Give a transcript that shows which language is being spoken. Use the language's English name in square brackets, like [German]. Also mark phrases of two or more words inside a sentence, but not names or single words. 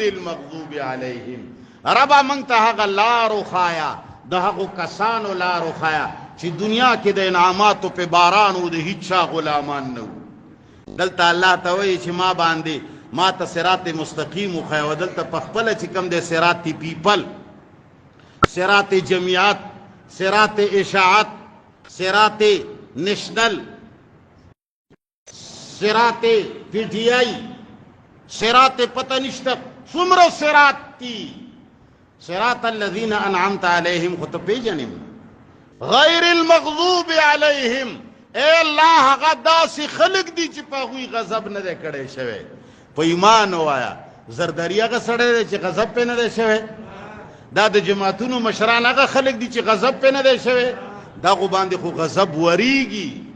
[Arabic] المغضوب علیهم [Pashto] ربا موږ ته هغه لار وښایه د هغو کسانو لار وښایه چې دنیا کې د انعاماتو په باران و د هیڅ چا غلامان نه وو دلته الله ته وایي چې ما باندې ما ته [Arabic] صراط مستقیم [Pashto] وښایه او دلته په خپله چې کوم دی صراط پیپل صراط جمعیت صراط اشاعت صراط نیشنل صراط پی ٹی آئی صراط پتہ نشته څومره صراط دي [Arabic] صراط الذین انعمت علیهم [Pashto] خو ته پیژنې [Arabic] غیر المغضوب علیهم [Pashto] اے الله هغه داسې خلک دي چې په هغوی غضب نه دی کړی شوی په ایمان ووایه زردري هغه سړی دی چې غضب پې نه دی شوی دا د جماعتونو مشران هغه خلک دي چې غضب پې نه دی شوی دغو باندې خو غضب وریږي